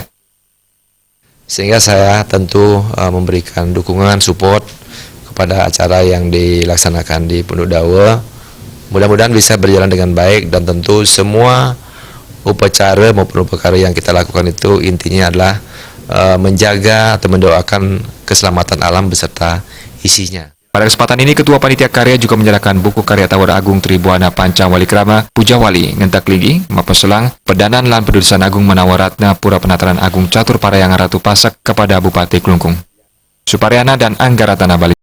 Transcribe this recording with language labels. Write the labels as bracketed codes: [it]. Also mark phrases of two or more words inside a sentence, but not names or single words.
[id] Sehingga saya tentu memberikan dukungan, support kepada acara yang dilaksanakan di Pondok Dawa. Mudah-mudahan bisa berjalan dengan baik dan tentu semua upacara maupun upacara yang kita lakukan itu intinya adalah menjaga atau mendoakan keselamatan alam beserta isinya. Pada kesempatan ini, Ketua Panitia Karya juga menyerahkan buku karya Tawur Agung Tribuana Pancawali Krama Pujawali ngentak linggih mepeselang pedanan lan pedudusan agung Manawaratna Pura Penataran Agung Catur Parahyangan Ratu Pasak kepada Bupati Kelungkung. Suparyana dan Anggaratana Bali.